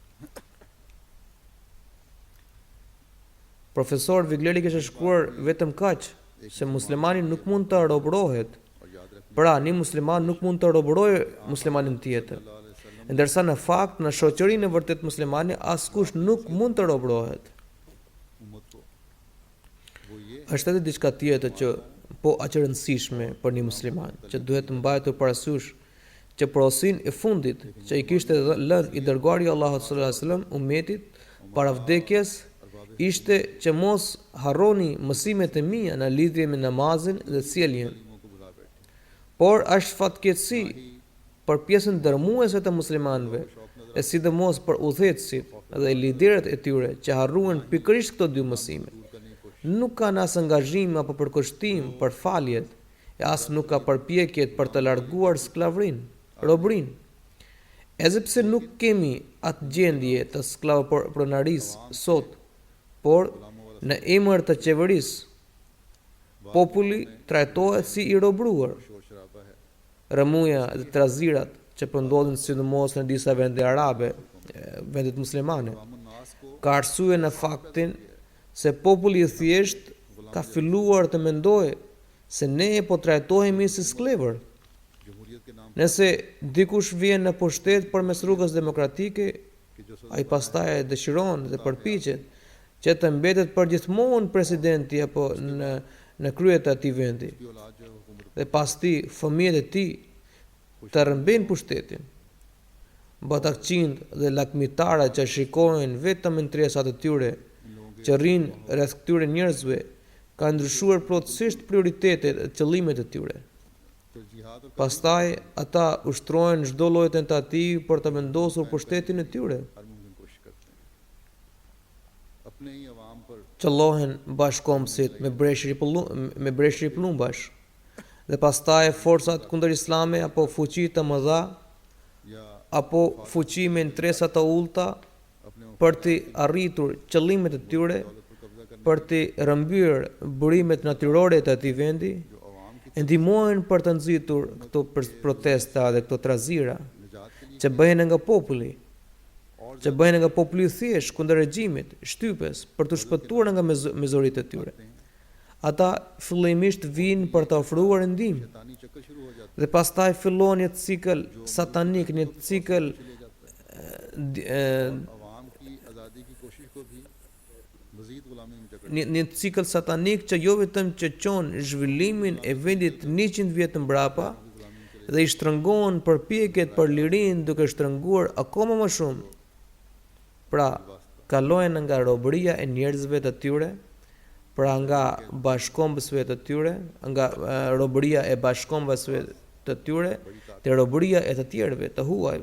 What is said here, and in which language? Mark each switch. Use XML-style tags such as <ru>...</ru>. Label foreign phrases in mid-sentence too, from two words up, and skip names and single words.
<sq>Profesor Vigleri kishte shkruar vetëm kaq, se muslimani nuk mund të robërohet.</sq> <ur>اور یاد رکھنا</ur> <sq>Pra, një musliman nuk mund të robërojë muslimanin tjetër. Ndërsa në fakt, në shoqërinë e vërtet muslimane, askush nuk mund të robërohet.</sq> <ur>امت کو وہ یہ</ur> <sq>Është edhe diçka tjetër që po aq e rëndësishme për një musliman, që duhet të mbajtur parasysh që porosin e fundit që i kishte lënë i dërguari i Allahut</sq> <ar>صلى الله عليه وسلم</ar> <sq>ummetit para vdekjes ishte që mos harroni mësimet e mia në lidhje me namazin dhe sjelljen.</sq> <ur>منہ کو بلا بیٹھے</ur> <sq>Por është fatkeqësi për pjesën dërmuese të muslimanëve, e sidomos për udhëheqësit dhe liderët e tyre që harruan pikërisht këto dy mësime. Nuk kanë as angazhim apo përkushtim për faljet, e as nuk ka përpjekjet për të larguar sklavrinë, robërinë. Edhe pse nuk kemi atë gjendje të sklavëpronarisë sot, por në emër të qeverisë, populli trajtohet si i robëruar.</sq> <ur>شور شرابا ہے</ur> <sq>Rëmuja dhe trazirat që po ndodhin sidomos në disa vende arabe, vendet muslimane,</sq> <ur>ناس کو</ur> <sq>ka arsye në faktin se populli i thjesht ka filluar të mendojë se ne po trajtohemi si sklavër.</sq> <ur>جمہوریت کے نام</ur> <sq>Nëse dikush vjen në pushtet përmes rrugës demokratike,</sq> <ur>کہ جو</ur> <sq>ai pastaj dëshiron dhe përpiqet që të mbetet përgjithmonë presidenti apo në krye të atij vendi.</sq> <ur>کی اولاد جو ہے حکومت</ur> <sq>Dhe pas ti fëmijët e tij të rrëmbejnë pushtetin. Batakqind dhe lakmitara që shikojnë vetëm interesat e tyre, që rrinë rreth këtyre njerëzve, ka ndryshuar plotësisht prioritetet dhe qëllimet e tyre.</sq> <ur>ترجیحات اور</ur> <sq>Pastaj ata ushtrojnë çdo lloj tentativë për të vendosur pushtetin e tyre.</sq> <ur>ہر ممکن کوشش کرتے ہیں اپنے ہی عوام پر</ur> <sq>Qëllohen bashkombësit me breshri plumbash. Dhe pastaj forcat kundër islame apo fuqi të mëdha</sq> <ur>या</ur> <sq>apo fuqi me interesa të ulta</sq> <ur>अपने</ur> <sq>për të arritur qëllimet e tyre,</sq> <ur>دولت پر قبضہ کرنے</ur> <sq>për të rrëmbyer burimet natyrore të atij vendi,</sq> <ur>جو عوام کی</ur> <sq>e ndihmojnë për të nxitur këto protesta dhe këto trazira</sq> <ur>نجات کے لیے</ur> <sq>që bëhen nga populli. që bëhen nga populli i thjesht kundër regjimit, shtypes, për të shpëtuar nga mizoritë e tyre. Ata fillimisht vinë për të ofruar ndihmë</sq> <ur>شیطانی چکر شروع ہو جاتا</ur> <sq>dhe pastaj fillon një cikël satanik, një cikël</sq> <ur>है। عوام کی آزادی کی کوشش کو بھی مزید غلامی میں جکڑ</ur> <sq>një cikël satanik që jo vetëm që çon zhvillimin e vendit 100 vjet mbrapa dhe i shtrëngon përpjekjet për lirinë duke shtrënguar akoma më shumë. Pra, kalojnë nga robëria e njerëzve të tyre, pra nga bashkombësve të tyre, nga robëria e bashkombësve të tyre, te robëria e të tjerëve, të huajve.</sq>